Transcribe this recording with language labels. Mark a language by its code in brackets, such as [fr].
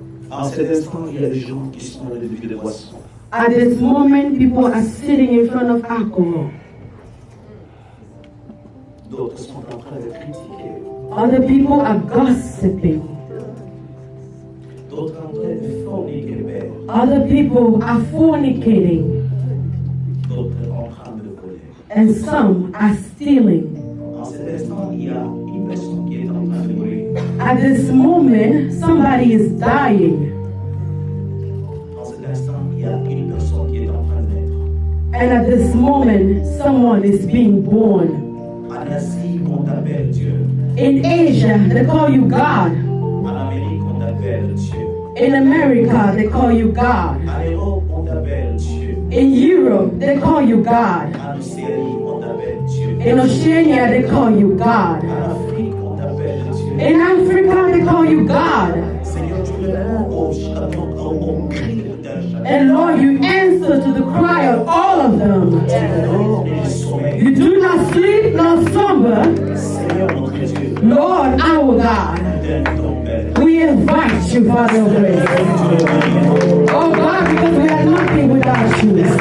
[fr] En cet instant, il y a des gens qui sont dans les débits de boissons. [en] At this moment, people are sitting in front of alcohol. [fr] D'autres sont en train de critiquer. [en] Other people are gossiping. [fr] D'autres en train de forniquer, Père. [en] Other people are fornicating. [fr] D'autres en train de voler. [en] And some are stealing. [fr] En cet instant, il y a une personne qui est en train de mourir. [en] At this moment, somebody is dying. [fr] En cet instant, il y a une personne qui est en train de naître. [en] And at this moment, someone is being born. [fr] En Asie, on t'appelle Dieu. [en] In Asia, they call you God. [fr] En Amérique, on t'appelle Dieu. [en] In America, they call you God. [fr] En Europe, on t'appelle Dieu. [en] In Europe, they call you God. [fr] En Océanie, on t'appelle Dieu. [en] In Oceania, they call you God. [fr] En Afrique, on t'appelle Dieu. [en] In Africa, they call you God. [fr] Seigneur, tu réponds au cri d'un chacun. [en] And Lord, you answer to the cry of all of them. [fr] Dors et sommeil. [en] You do not sleep nor slumber. [fr] Seigneur, notre Dieu, [en] Lord, our God, [fr] donne ton Père. [en] we invite you, Father of grace. Oh God, because we are nothing without you.